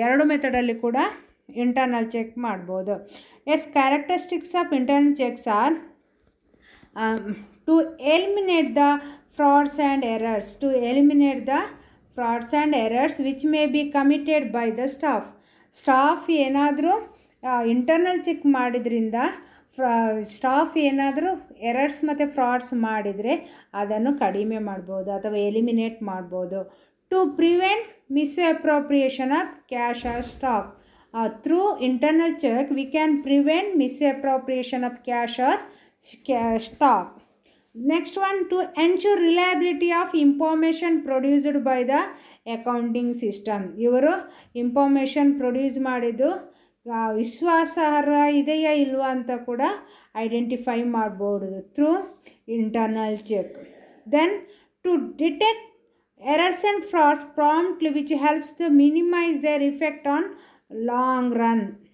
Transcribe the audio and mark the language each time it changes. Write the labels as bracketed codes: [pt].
[kn] 2 ಮೆಥಡಲ್ಲಿ ಕೂಡ internal check ಮಾಡ್ಬೋದು. [en] yes, characteristics of internal checks are to eliminate the frauds and errors, to eliminate the frauds and errors which may be committed by the staff [kn] ಏನಾದರೂ internal check ಮಾಡಿದ್ರಿಂದ staff ಏನಾದರೂ errors ಮತ್ತು frauds ಮಾಡಿದರೆ ಅದನ್ನು ಕಡಿಮೆ ಮಾಡ್ಬೋದು ಅಥವಾ ಎಲಿಮಿನೇಟ್ ಮಾಡ್ಬೋದು. [en] To prevent misappropriation of cash or stock, through internal check we can prevent misappropriation of cash or stock. Next one, to ensure reliability of information produced by the accounting system. [kn] ಇವರು information produce ಮಾಡಿದ್ದು ವಿಶ್ವಾಸಾರ್ಹ ಇದೆಯಾ ಇಲ್ವಾ ಅಂತ ಕೂಡ identify ಮಾಡ್ಬೋದು through internal check. [en] Then to detect errors and frauds promptly which helps to minimise their effect on long run.